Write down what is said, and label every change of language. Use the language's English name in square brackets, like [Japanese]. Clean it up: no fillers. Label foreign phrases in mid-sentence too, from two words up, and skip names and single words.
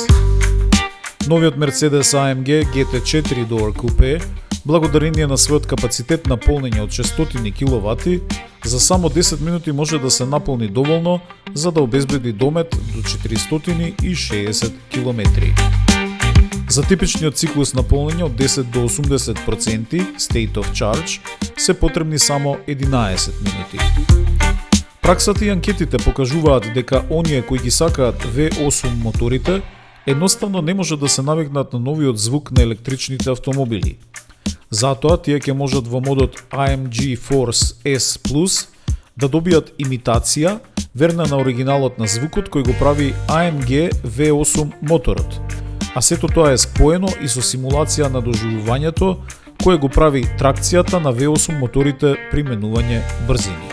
[Macedonian] Новиот Mercedes AMG GT4 Door Coupe, благодарение на својот капацитет на полнење од 600 киловати, за само 10 минути може да се наполни доволно за да обезбеди домет до 460 км. За типичниот циклус на полнење од 10 до 80% [English] state of charge [Macedonian] се потребни само 11 минути. Праксата и анкетите покажуваат дека оние кои ги сакаат V8 моторите едноставно не може да се навикнат на новиот звук на електричните автомобили. Затоа тие ќе можат во модот AMG Force S Plus да добијат имитација верна на оригиналот на звукот кој го прави AMG V8 моторот, а сето тоа е споено и со симулација на доживувањето кое го прави тракцијата на V8 моторите при менување брзини.